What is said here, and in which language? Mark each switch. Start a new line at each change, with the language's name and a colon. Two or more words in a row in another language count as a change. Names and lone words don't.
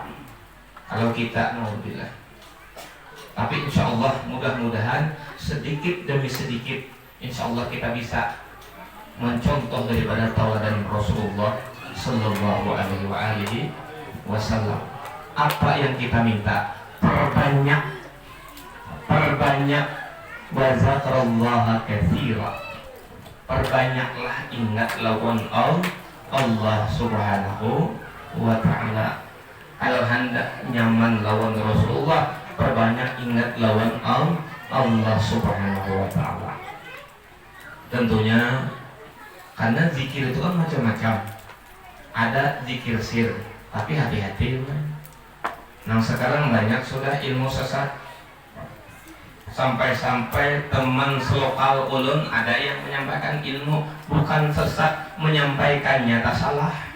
Indonesian: Kalau kita naudzubillah. Tapi
Arabic: insya Allah
Indonesian: mudah-mudahan sedikit demi sedikit
Arabic: insya Allah
Indonesian: kita bisa mencontoh daripada tauladan Rasulullah
Arabic: Sallallahu Alaihi Wasallam.
Indonesian: Apa yang kita minta? Perbanyak
Arabic: wa zakarallaha katsira.
Indonesian: Perbanyaklah ingat lawan Allah
Arabic: Subhanahu wa taala.
Banjar: Kalau hendak nyaman lawan Rasulullah, perbanyak ingat lawan Allah
Arabic: Subhanahu wa taala.
Indonesian: Tentunya karena zikir itu kan macam-macam. Ada zikir sir, tapi hati-hati. Nah sekarang banyak sudah ilmu sesat. Sampai-sampai teman selokal ulun ada yang menyampaikan ilmu bukan sesat, menyampaikannya tak salah.